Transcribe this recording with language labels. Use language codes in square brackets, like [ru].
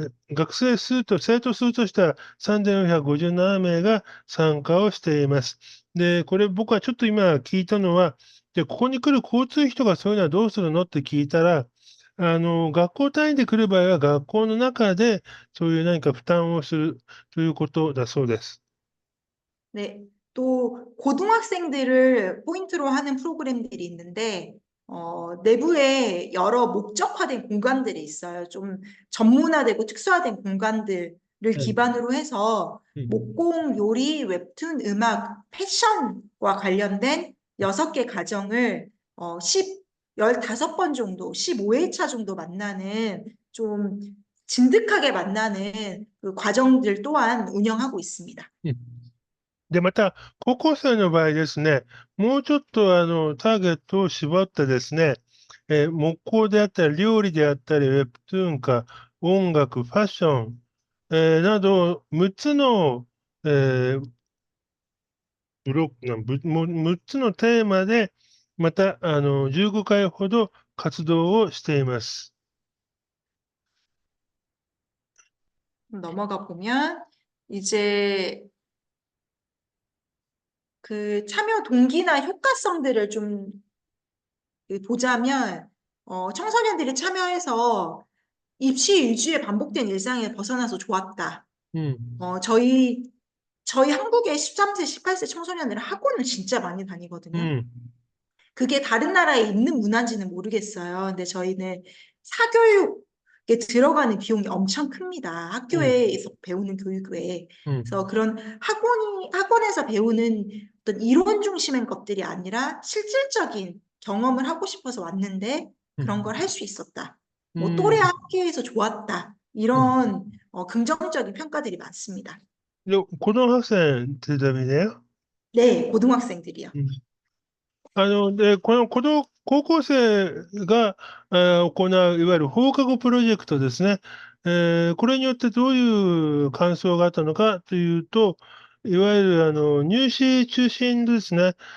[ja] 学生数と、生徒数としては3457名が参加をしています。で、これ僕はちょっと今聞いたのは、で、ここに来る交通費とかそういうのはどうするのって聞いたら、学校単位で来る場合は学校の中でそういう何か負担をするということだそうです。 [ko] 네, 또 고등학생들을 포인트로 하는 프로그램들이 있는데 내부에 여러 목적화된 공간들이 있어요. 좀 전문화되고 특수화된 공간들을 はい。 기반으로 해서 うん。 목공, 요리, 웹툰, 음악, 패션과 관련된 6개 과정을 15번 정도, 15회차 정도 만나는 좀 진득하게 만나는 그 과정들 또한 운영하고 있습니다. うん。 [ja] で、また、高校生の場合ですね、もうちょっとターゲットを絞ってですね、木工であったり、料理であったり、ウェブトゥーンか、音楽、ファッション、など、6つの、ブロックな、ぶも6つのテーマで、また、15回ほど活動をしています。 [ko] 넘어가 보면 이제 그 참여 동기나 효과성들을 좀 보자면 청소년들이 참여해서 입시 위주의 반복된 일상에 벗어나서 좋았다. うん。 저희 한국의 13세, 18세 청소년들은 학원을 진짜 많이 う 다니거든요. ん。 그게 다른 나라에 있는 문화인지는 모르겠어요. 근데 저희는 사교육에 들어가는 비용이 엄청 큽니다. うん。 학교에서 배우는 교육 외에. うん。 그래서 그런 학원에서 배우는 어떤 이론 중심의 것들이 아니라 실질적인 경험을 하고 싶어서 왔는데 うん。 그런 걸 할 수 있었다. う 뭐 ん。 또래 학교에서 좋았다. うん。 이런 긍정적인 평가들이 많습니다. [ja] で、子供学生ってダメだよ。 [ko] 네, 고등학생들이요. [ja] で、この高校生が、行う、いわゆる放課後プロジェクトですね。これによってどういう感想があったのかというと、いわゆる入試中心ですね。